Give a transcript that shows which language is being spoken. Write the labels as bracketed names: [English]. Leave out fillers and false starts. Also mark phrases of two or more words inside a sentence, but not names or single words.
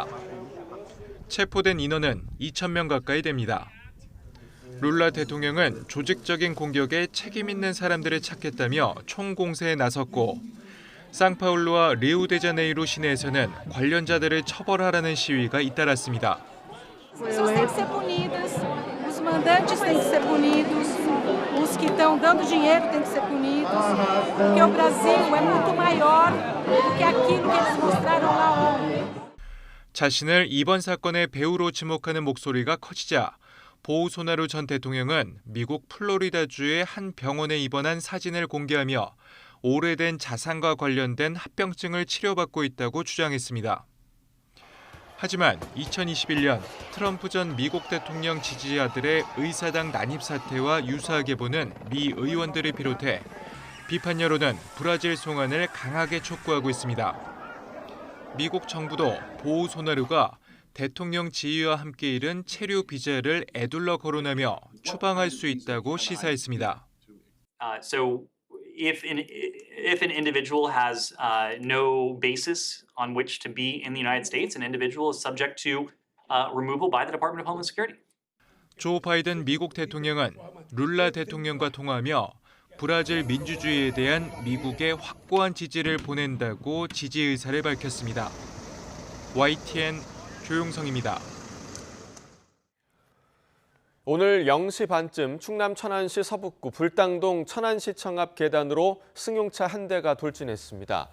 [Korean] 체포된 인원은 2,000명 가까이 됩니다. 룰라 대통령은 조직적인 공격에 책임 있는 사람들을 찾겠다며 총공세에 나섰고 상파울루와 리우데자네이루 시내에서는 관련자들을 처벌하라는 시위가 잇따랐습니다. [Portuguese] Os mandantes têm que ser punidos, os que estão dando dinheiro têm que ser punidos, porque o Brasil é muito maior do que aquilo que eles mostraram lá ontem. [Korean] 자신을 이번 사건의 배우로 지목하는 목소리가 커지자 보우소나루 전 대통령은 미국 플로리다주의 한 병원에 입원한 사진을 공개하며 오래된 자상과 관련된 합병증을 치료받고 있다고 주장했습니다. 하지만 2021년 트럼프 전 미국 대통령 지지자들의 의사당 난입 사태와 유사하게 보는 미 의원들을 비롯해 비판 여론은 브라질 송환을 강하게 촉구하고 있습니다. 미국 정부도 보우소나루가 대통령 지위와 함께 잃은 체류 비자를 에둘러 거론하며 추방할 수 있다고 시사했습니다. [English] If an individual has no basis on which to be in the United States, an individual is subject to removal by the Department of Homeland Security. [Korean] 조 바이든 미국 대통령은 룰라 대통령과 통화하며 브라질 민주주의에 대한 미국의 확고한 지지를 보낸다고 지지 의사를 밝혔습니다. YTN 조용성입니다. 오늘 0시 반쯤 충남 천안시 서북구 불당동 천안시청 앞 계단으로 승용차 한 대가 돌진했습니다.